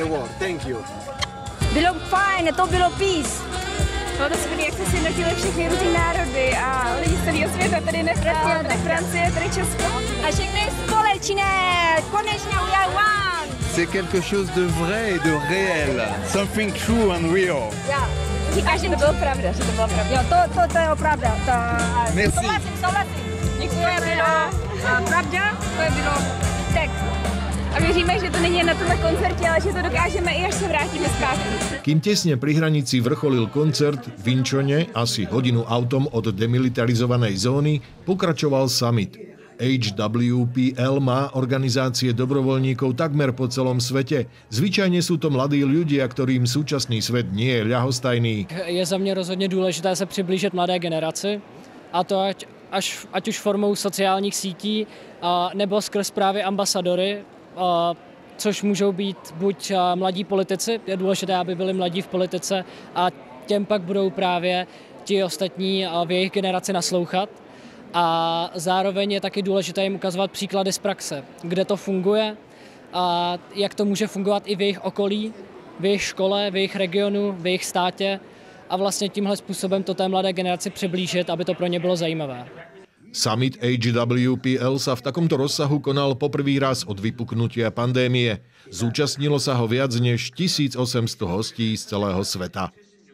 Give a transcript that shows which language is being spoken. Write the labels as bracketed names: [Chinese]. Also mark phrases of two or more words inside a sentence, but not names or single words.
[Czech] Bylo fajn, to bylo peace. Bylo to skvělé, jak se sjednotili všechny různý národy a lidi z celého světa, tady nefrakce, tady Francie, tady Česko. A všechny společné, konečně [English] we are one. [French] C'est quelque chose de vrai et de réel. [English] Something true and real. [Czech] Ja. Říkáš, že to bylo pravda, že to bylo pravda. Jo, to je pravda. Merci. Souhlasím. Děkujeme. A pravda, to je bylo text. A věříme, že to není jen na tomhle koncertě, ale že to dokážeme i až se vrátíme zpátky. [Slovak] Kým tesne pri hranici vrcholil koncert, v Inčone, asi hodinu autom od demilitarizovanej zóny, pokračoval summit. HWPL má organizácie dobrovoľníkov takmer po celom svete. Zvyčajne sú to mladí ľudia, ktorým súčasný svet nie je ľahostajný. [Czech] Je za mě rozhodně důležité se přiblížit mladé generaci, a to ať už formou sociálních sítí nebo skrz právě ambasadory, což můžou být buď mladí politici, je důležité, aby byli mladí v politice a těm pak budou právě ti ostatní v jejich generaci naslouchat. A zároveň je taky důležité jim ukazovat příklady z praxe, kde to funguje a jak to může fungovat i v jejich okolí, v jejich škole, v jejich regionu, v jejich státě a vlastně tímhle způsobem to té mladé generaci přiblížit, aby to pro ně bylo zajímavé. [Slovak] Summit HWPL sa v takomto rozsahu konal poprvý raz od vypuknutia pandémie. Zúčastnilo sa ho viac než 1800 hostí z celého sveta.